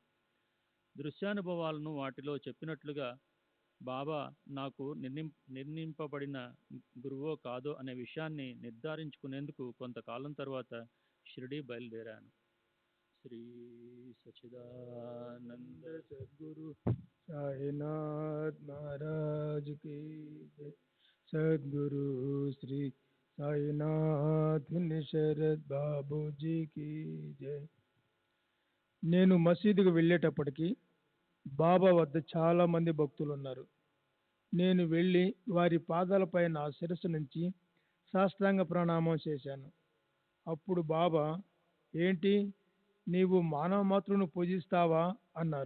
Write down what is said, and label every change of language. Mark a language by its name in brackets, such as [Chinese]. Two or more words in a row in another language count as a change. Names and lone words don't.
[Telugu] దృశ్యానుభవాలను వాటిలో చెప్పినట్లుగా బాబా నాకు నిర్ణయింపబడిన గురువో కాదో అనే విషయాన్ని నిర్ధారించుకునేందుకు కొంతకాలం తర్వాత షిరిడీ బయలుదేరాను. [Sanskrit] श्री सच्चिदानन्द सद्गुरु [Hindi] साईनाथ महाराज की जय। सद्गुरु श्री साईनाथ शरद बाबू जी की जय। [Telugu] నేను మసీదుకు వెళ్ళేటప్పటికి బాబా వద్ద చాలా మంది భక్తులు ఉన్నారు. నేను వెళ్ళి వారి పాదాలపై నా శిరస్సు నుంచి సాష్టాంగ ప్రణామం చేశాను. అప్పుడు బాబా, ఏంటి నీవు మానవ మాతృను పూజిస్తావా అన్నారు.